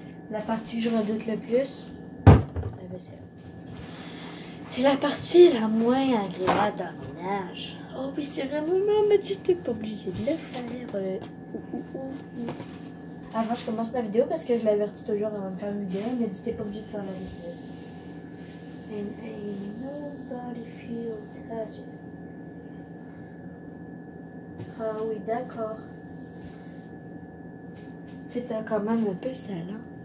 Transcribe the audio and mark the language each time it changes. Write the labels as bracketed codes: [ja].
[fr] La partie que je redoute le plus, la vaisselle. C'est la partie la moins agréable dans le ménage. Oh oui, c'est vraiment, mais tu n'es pas obligé de le faire. Avant, je commence ma vidéo parce que je l'avertis toujours avant de faire une vidéo. Elle m'a dit t'es pas obligé de faire la vaisselle. [en] And ain't nobody feels touched. [fr] Ah oui, d'accord. C'est quand même un peu sale, hein?